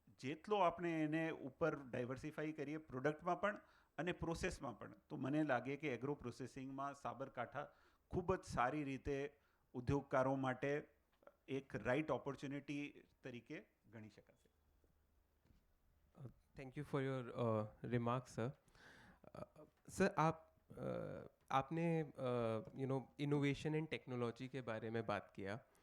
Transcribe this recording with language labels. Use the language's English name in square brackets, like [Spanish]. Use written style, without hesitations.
[Gujarati] જેટલો આપણે એને ઉપર ડાયવર્સિફાઈ કરીએ પ્રોડક્ટમાં પણ અને પ્રોસેસમાં પણ, તો મને લાગે કે એગ્રો પ્રોસેસિંગમાં સાબરકાંઠા ખૂબ જ સારી રીતે ઉદ્યોગકારો માટે એક રાઇટ ઓપોર્ચ્યુનિટી તરીકે ગણી શકાશે. [English] Thank you for your remarks, sir. [Hindi] Sir, आपने इनोवेशन एंड टेक्नोलॉजी के बारे में बात किया.